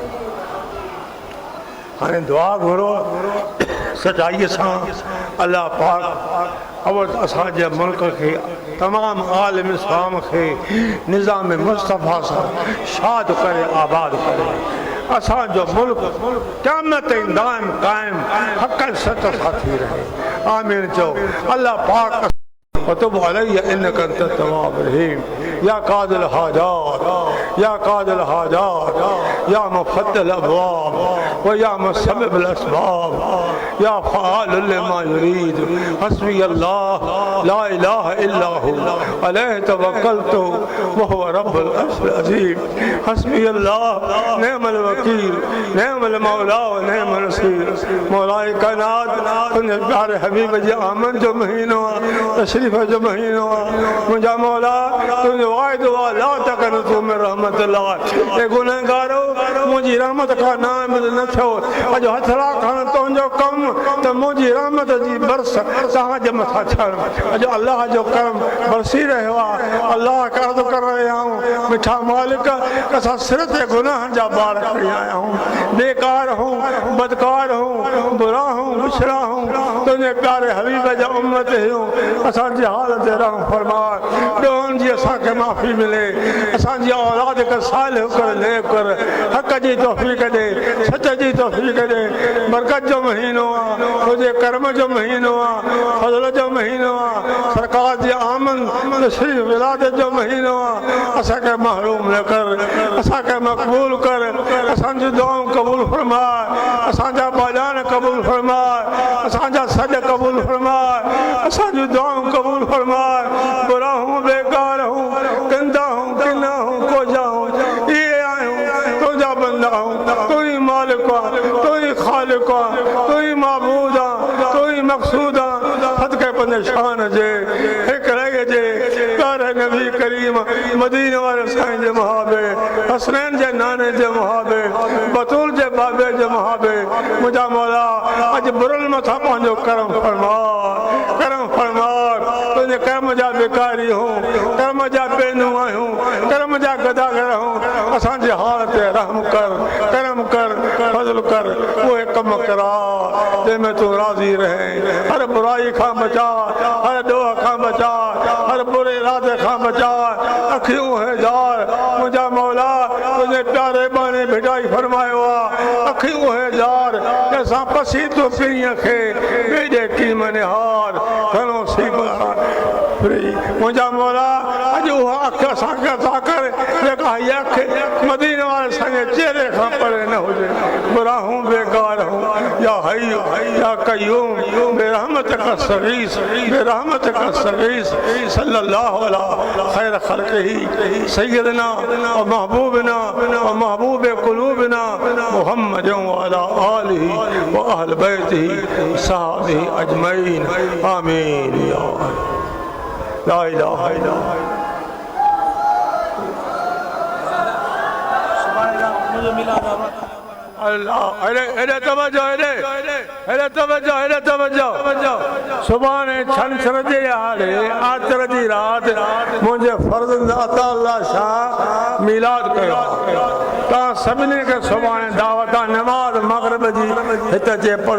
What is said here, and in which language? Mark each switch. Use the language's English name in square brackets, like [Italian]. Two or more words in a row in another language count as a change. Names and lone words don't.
[Sindhi] हाणे दुआ घुरो सचाईअ सां अल्लाह पाक अवध असांजे मुल्क खे तमामु आलिम इस्लाम खे निज़ाम मुस्तफ़ा सां शाद करे आबाद करे असांजो मुल्क क़यामत ताईं दाइम क़ाइम हक़ सच सां थी रहे। आमीन चओ। अल्लाह पाक [Arabic] وتب عليه إنك أنت التواب الرحيم. يا قاضي الحاجات يا قاضي الحاجات يا مفتح الأبواب و يا مسبب الأسباب يا فعال لما يريد. حسبي الله لا إله إلا هو عليه توكلت و هو رب العرش العظيم. حسبي الله نعم الوكيل نعم المولى و نعم النصير. [Sindhi] मौलाए कायनात तुंहिंजे प्यारे हबीब जे आमद जो महीनो आहे, तशरीफ़ जो महीनो आहे। मुंहिंजा मौला तुंहिंजो वाइदो आहे [Arabic] لا تقنطوا من رحمة الله. [Sindhi] ए गुनहगारो मुंहिंजी रहमत खां नाउमीद न थियो। अॼु हथ लाखण तुंहिंजो कमु त मुंहिंजी रहमत जी बरस तव्हांजे मथां थियणु। अॼु अलाह जो करम बरसी रहियो आहे। अलाह खे अर्ज़ु करे रहिया आहियूं मिठा मालिक असां सिर ते गुनाहनि जा ॿार खणी आया आहियूं। बेकार हूं बदकार हूं बुरा हूं बिछड़ा हूं तुंहिंजे प्यारे हबीब जा उम्मत आहियूं। असांजी हालत रहम फरमा। ॾोहनि जी असांखे माफ़ी मिले। असांजी औलाद खे सालिह कर नेक कर। हक़ जी तौफ़ीक़ ॾे सच जी तौफ़ीक़ ॾे। बरकत जो महीनो आहे तुंहिंजे करम जो महीनो आहे फज़ल जो महीनो आहे। सरकार जी आमद तशरीफ़ विलादत जो महीनो आहे। असांखे महरूम न कर असांखे मक़बूल कर। असांजी दुआऊं क़बूल फरमाए। असांजा बयान क़बूल फरमाए। असांजा सॾ क़बूल फरमाए। असांजी दुआऊं क़बूल फरमाए। बुरा हूं बेकार हूं कंदा हूं किना हूं कोजा हूं इहे आहियूं तुंहिंजा बंदा हूं। तूं ई मालिक आहे तूं ई ख़ालिक आहे तूं ई माबूद आहे तूं ई मक़सूद आहे। सदके पंहिंजे शान जे हिकु रह जे प्यारे नबी करीम मदीने वारे साईं जे मुहाबे हसनैन जे नाने जे मुहाबे बतूल जे बाबे जे मुहाबे मुंहिंजा मौला अॼु बुरल मथां पंहिंजो करम फरमा करम फरमा। तुंहिंजे कर्म जा बेकारी हूं कर्म जा बेनू आहियूं कर्म जा गदागर हूं। असांजे हाल ते रहम कर करम कर फज़ल कर। उहे कम करा जंहिंमें तूं राज़ी रहे। हर बुराई खां बचा हर ॾोह खां बचा हर बुरे इरादे खां बचा। अखियूं हेजार मुंहिंजा मौला तुंहिंजे प्यारे बाणे भिटाई फरमायो आहे। अखियूं हेजार असां पसीतो पीअ खे ॿिए कीम निहार घणो सीब मुंहिंजा मौला अॼु उहा अखि असांखे अता कर जेका हीअ अखि मदीने वारे असांजे चेहरे खां परे न हुजे। बुरा हूं बेकार हूं [Arabic] يا حي يا قيوم برحمتك أستغيث برحمتك أستغيث صلى الله على خير خلقه سيدنا و محبوبنا و محبوب قلوبنا محمد و على آله و أهل بيته صحابته أجمعين آمين يا لا إله إلا الله. [Sindhi] अल्लाह अरे तवज्जो अरे तवज्जो सुभाणे छंछर जे हाड़े आचर जी राति मुंहिंजे फर्ज़ अता अल्लाह शाह मिलाद कयो। तव्हां सभिनी खे सुभाणे दावत नमाज़ मग़रिब जी हिते अचे पढ़ो।